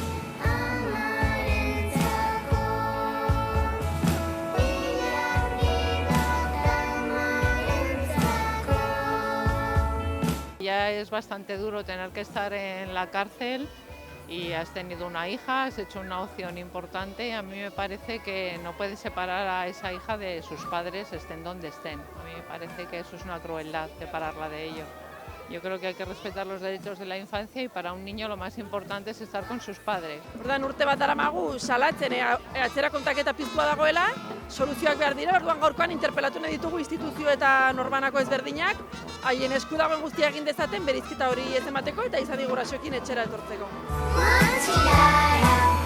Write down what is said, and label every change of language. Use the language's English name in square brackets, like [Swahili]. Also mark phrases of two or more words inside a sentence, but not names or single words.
[Spanish] Ya es bastante duro tener que estar en la cárcel y has tenido una hija, has hecho una opción importante y a mí me parece que no puedes separar a esa hija de sus padres, estén donde estén. A mí me parece que eso es una crueldad, separarla de ellos. Yo creo que hay que respetar los derechos de la infancia y para un niño lo más importante es estar con sus padres. [Basque] Orduan urte bat daramagu salatzen atzera kontaketa piztua dagoela, soluzioak behar dira, orduan gaurkoan interpelatu nahi ditugu instituzio eta norbanako ezberdinak, haien esku dagoen guztia egin dezaten berizketa hori ez emateko eta Izadi gurasoekin etxera etortzeko.